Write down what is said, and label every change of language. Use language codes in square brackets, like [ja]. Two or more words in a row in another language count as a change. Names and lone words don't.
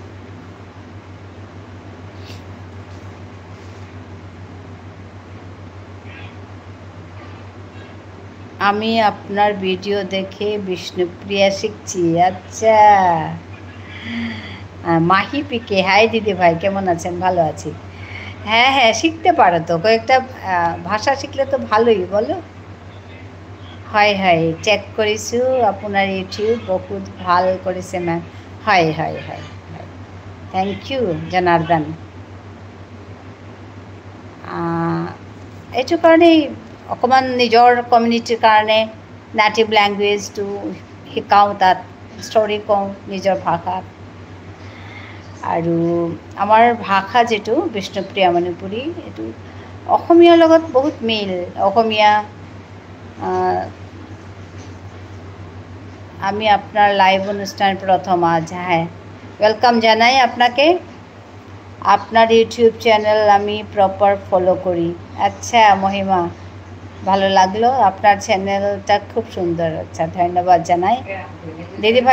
[bn] আমি আপনার ভিডিও দেখে বিষ্ণুপ্রিয়া শিখছি। আচ্ছা, মাহি পিকে, হাই দিদি ভাই, কেমন আছেন? ভালো আছি। হ্যাঁ শিখতে পারো তো, কয়েকটা ভাষা শিখলে তো ভালোই, বলো। [as] হয় চেক কৰিছোঁ আপোনাৰ ইউটিউব, বহুত ভাল কৰিছে মেম। হয় [en] thank you [as] জনাৰ্দন। এইটো কাৰণেই অকণমান নিজৰ কমিউনিটিৰ কাৰণে [en] native languageটো [as] শিকাওঁ, তাত ষ্টৰি কওঁ নিজৰ ভাষাত। আৰু আমাৰ ভাষা যিটো বিষ্ণুপ্ৰিয়া মণিপুৰী, এইটো অসমীয়াৰ লগত বহুত মিল। [bn] অসমীয়া, আমি আপনার লাইভ অনুষ্ঠান প্রথম আজ। হ্যাঁ, ওয়েলকাম জানাই আপনাকে। আপনার ইউটিউব চ্যানেল আমি প্রপার ফলো করি। আচ্ছা মহিমা, ভালো লাগলো, আপনার চ্যানেলটা খুব সুন্দর। আচ্ছা, ধন্যবাদ জানাই দিদিভাই।